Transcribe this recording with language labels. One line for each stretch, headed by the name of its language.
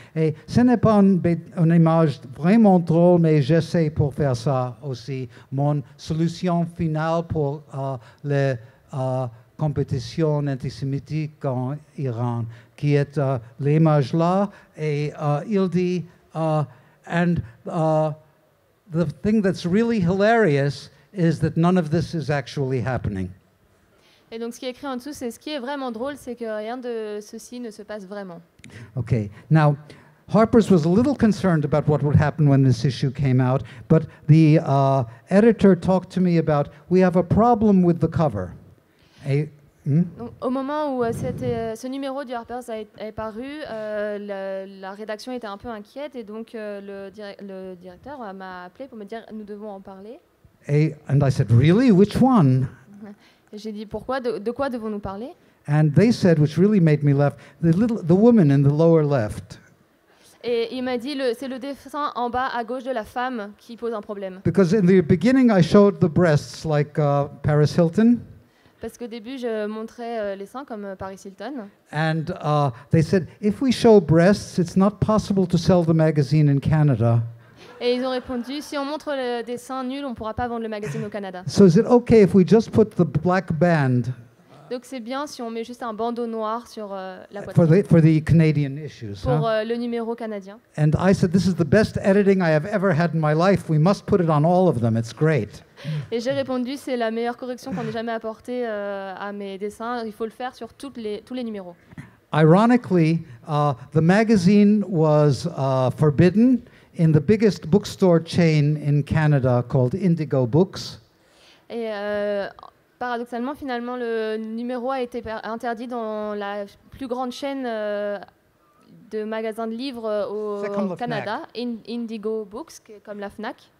French: Et ce n'est pas une image vraiment drôle, mais j'essaie pour faire ça aussi. Mon solution finale pour les compétitions antisémitiques en Iran, qui est l'image là, et il dit...
English: and the thing that's really hilarious is that none of this is actually happening.
French: Et donc, ce qui est écrit en dessous, c'est ce qui est vraiment drôle, c'est que rien de ceci ne se passe vraiment.
English: Okay. Now, Harper's was a little concerned about what would happen when this issue came out, but the editor talked to me about, we have a problem with the cover.
French: Donc, au moment où ce numéro du Harper's est paru, la rédaction était un peu inquiète et donc le directeur m'a appelé pour me dire nous devons en parler.
English: And I said, really? Which one?
French: Et j'ai dit pourquoi, de quoi devons-nous parler?
English: And they said, which really made me laugh, the woman in the lower left.
French: Et il m'a dit c'est le dessin en bas à gauche de la femme qui pose un problème.
English: Because in the beginning I showed the breasts like Paris Hilton.
French: Parce qu'au début, je montrais les seins comme Paris Hilton.
English: And they said, if we show breasts, it's not possible to sell the magazine in Canada.
French: Et ils ont répondu, si on montre des seins nuls, on ne pourra pas vendre le magazine au Canada.
English: So is it okay if we just put the black band
French: Donc c'est bien si on met juste un bandeau noir sur la poitrine
English: for the Canadian issues?
French: pour le numéro canadien.
English: And I said, this is the best editing I have ever had in my life. We must put it on all of them. It's great.
French: Et j'ai répondu, c'est la meilleure correction qu'on ait jamais apportée à mes dessins. Il faut le faire sur tous les numéros.
English: Ironically, the magazine was forbidden in the biggest bookstore chain in Canada called Indigo Books.
French: Et paradoxalement, finalement, le numéro a été interdit dans la plus grande chaîne de magasins de livres au Canada, Indigo Books, comme la Fnac.